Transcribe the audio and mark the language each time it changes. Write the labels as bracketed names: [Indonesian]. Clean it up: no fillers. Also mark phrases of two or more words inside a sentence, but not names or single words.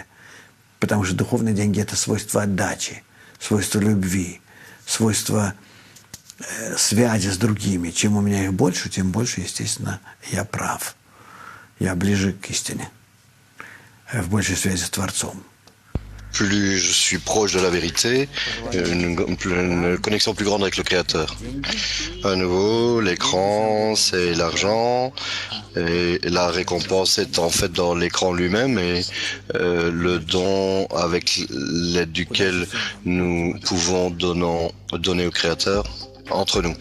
[Russian] Потому что духовные деньги – это свойство отдачи, свойство любви, свойство связи с другими. Чем у меня их больше, тем больше, естественно, я прав. Я ближе к истине, в большей связи с Творцом. [French] plus je suis proche de la vérité, une connexion plus grande avec le Créateur. À nouveau, l'écran, c'est l'argent, et la récompense est en fait dans l'écran lui-même, et le don avec l'aide duquel nous pouvons donner au Créateur entre nous.